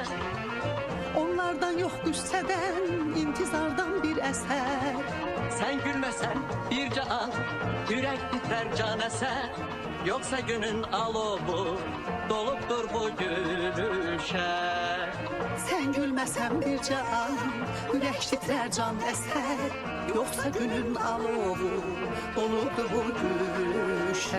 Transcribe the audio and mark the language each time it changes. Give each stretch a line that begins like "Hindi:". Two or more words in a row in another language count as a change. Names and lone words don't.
Azerbaijani: Onlardan yox qüssədən, intizardan bir əsər.
Turkish: Sen gülmesen bir can, yürek titrer can eser. Yoksa günün alovu doluptur bu gülüşe.
Azerbaijani: Sən gülməsən bir can, ürək titrər can əsər. Yoxsa günün alovu doludur bu gülüşə.